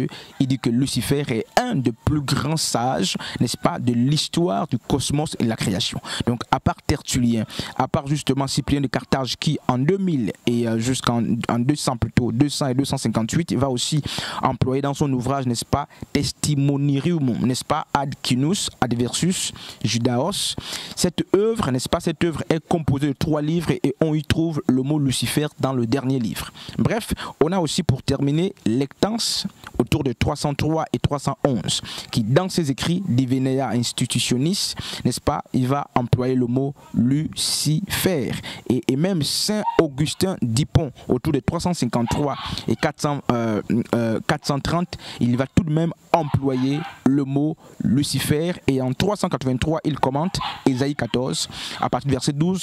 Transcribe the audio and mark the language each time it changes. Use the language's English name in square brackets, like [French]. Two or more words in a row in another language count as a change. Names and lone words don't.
[French] Il dit que Lucifer est un des plus grands sages, n'est-ce pas, de l'histoire du cosmos et de la création. Donc, à part Tertullien, à part justement Cyprien de Carthage qui, en 2000 et jusqu'en 200 plutôt, 200 et 258, va aussi employer dans son ouvrage, n'est-ce pas, Testimonium, n'est-ce pas, ad Quinus, ad versus Judaos. Cette œuvre, n'est-ce pas, cette œuvre est composée de 3 livres et on y trouve le mot Lucifer dans le dernier livre. Bref, on a aussi pour terminer Lectance autour de 303 et 311 qui dans ses écrits Divinea Institutionis, n'est-ce pas, il va employer le mot Lucifer et même Saint Augustin d'Hippon autour de 353 et 430, il va tout de même employer le mot Lucifer et en 383 il commente Ésaïe 14 à partir du verset 12.